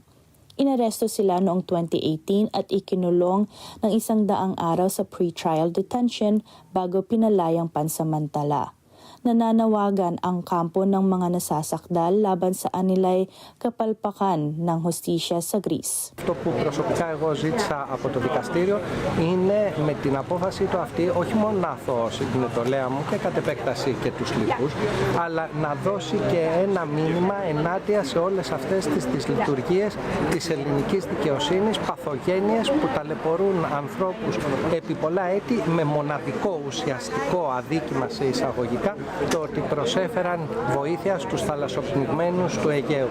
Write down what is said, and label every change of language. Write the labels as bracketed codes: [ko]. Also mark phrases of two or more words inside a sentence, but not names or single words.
[tl] Inaresto sila noong 2018 at ikinulong ng 100 araw sa [en] pre-trial detention [tl] bago pinalayang pansamantala. Nananawagan ang kampo ng mga nasasakdal laban sa anilay kapalpakan ng hustisya sa Greece. [el] Αυτό που προσωπικά εγώ ζήτησα από το δικαστήριο είναι με την απόφαση του αυτή όχι μόνο να αθωώσει την ετολέα μου και κατ' επέκταση και τους λοιπούς, αλλά να δώσει και ένα μήνυμα ενάντια σε όλες αυτές τις λειτουργίες της ελληνικής δικαιοσύνης, παθογένειες που ταλαιπωρούν ανθρώπους επί πολλά έτη με μοναδικό ουσιαστικό αδίκημα σε εισαγωγικά το ότι προσέφεραν βοήθεια στους θαλασσοπνιγμένους του Αιγαίου.